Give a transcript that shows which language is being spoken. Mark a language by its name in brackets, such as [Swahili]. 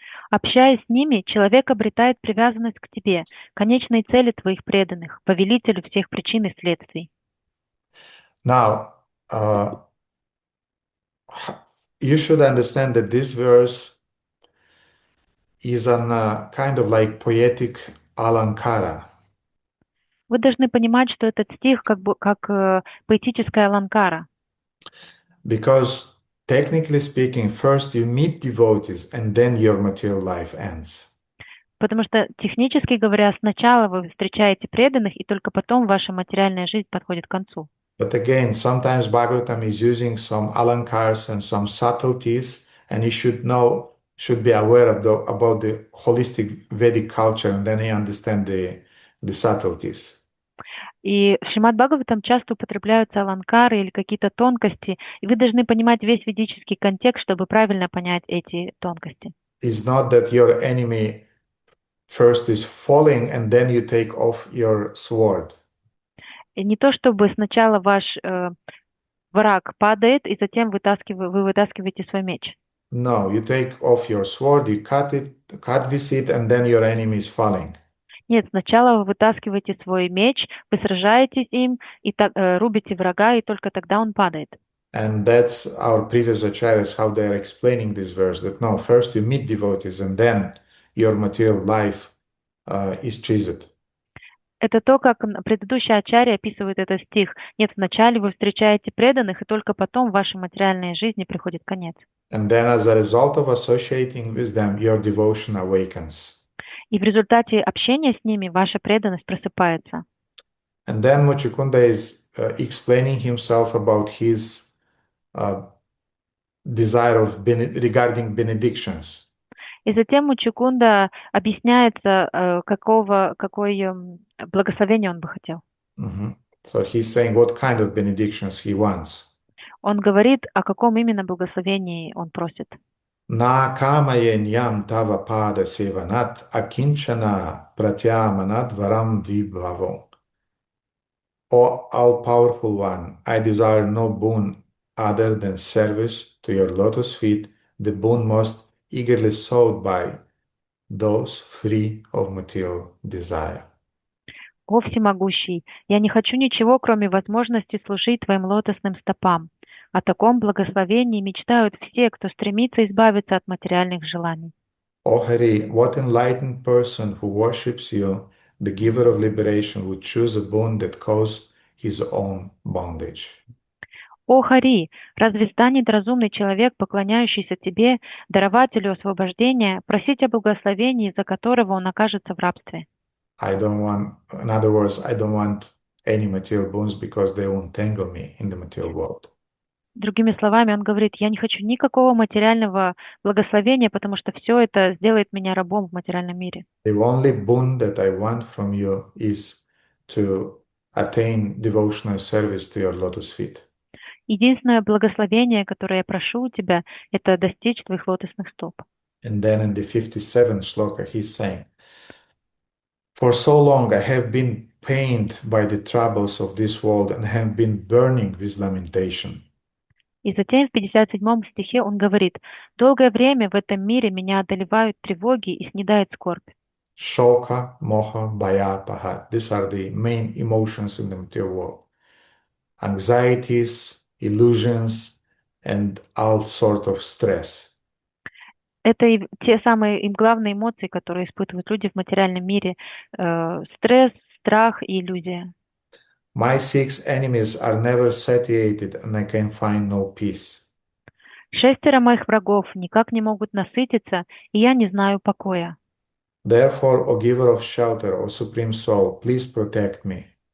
[Russian] Общаясь с ними, человек обретает привязанность к тебе, конечной цели твоих преданных, повелителю всех причин и следствий. [English] Now, you should understand that this verse is a kind of like poetic alankara. [Russian] Вы должны понимать, что этот стих как поэтическая аланкара. [English] Because technically speaking, first you meet devotees and then your material life ends. [Russian] Потому что, технически говоря, сначала вы встречаете преданных, и только потом ваша материальная жизнь подходит к концу. [English] But again, sometimes Bhagavatam is using some alankars and some subtleties, and you should be aware of about the holistic Vedic culture, and then you understand the subtleties. [Russian] И в Шримад Бхагаватам часто употребляются аланкары или какие-то тонкости, и вы должны понимать весь ведический контекст, чтобы правильно понять эти тонкости. [English] It's not that your enemy first is falling and then you take off your sword. [Russian] И не то, чтобы сначала ваш враг падает, и затем вы вытаскиваете свой меч. [English] No, you take off your sword, you cut with it, and then your enemy is falling. [Russian] Нет, сначала вы вытаскиваете свой меч, вы сражаетесь им, и рубите врага, и только тогда он падает. [English] And that's our previous acharyas, how they are explaining this verse, that no, first you meet devotees, and then your material life is treated. [Russian] Это то, как предыдущий ачарья описывает этот стих. Нет, вначале вы встречаете преданных, и только потом в вашей материальной жизни приходит конец. [English] And then as a result of associating with them, your devotion awakens. [Russian] И в результате общения с ними ваша преданность просыпается. [English] And then Muchukunda is explaining himself about his desire regarding benedictions. [Russian] И затем Муччикунда объясняется, какое благословение он бы хотел. [English] So he's saying what kind of benedictions he wants. [Russian] Он говорит, о каком именно благословении он просит. [Sanskrit] Na kamayenyam tava pada sevanat akinchana pratyamanat varam vibhavo. [English] O all-powerful one, I desire no boon other than service to your lotus feet, the boon most eagerly sought by those free of material desire. [Russian] О всемогущий, я не хочу ничего, кроме возможности служить твоим лотосным стопам. О таком благословении мечтают все, кто стремится избавиться от материальных желаний. [English] O Hari, what enlightened person who worships you, the giver of liberation, would choose a boon that causes his own bondage? [Russian] О Хари, разве станет разумный человек, поклоняющийся тебе, дарователю освобождения, просить о благословении, из-за которого он окажется в рабстве? [English] In other words, I don't want any material boons because they will entangle me in the material world. [Russian] Другими словами, он говорит, я не хочу никакого материального благословения, потому что все это сделает меня рабом в материальном мире. [English] The only boon that I want from you is to attain devotional service to your lotus feet. [Russian] Единственное благословение, которое я прошу у тебя, это достичь твоих лотосных стоп. [English] And then in the 57th shloka, he's saying, for so long I have been pained by the troubles of this world and have been burning with lamentation. [Russian] И затем в 57 стихе он говорит, «Долгое время в этом мире меня одолевают тревоги и снедает скорбь». [Sanskrit] Shoka, moha, bhaya, pahat. [English] These are the main emotions in the material world. Anxieties, illusions, and all sort of stress. [Russian] Это и те самые и главные эмоции, которые испытывают люди в материальном мире. Стресс, страх и иллюзия. [English] My six enemies are never satiated, and I can find no peace. [Russian] 6 моих врагов никак не могут насытиться, и я не знаю покоя. [English] Therefore, O giver of shelter, O supreme soul, please protect me.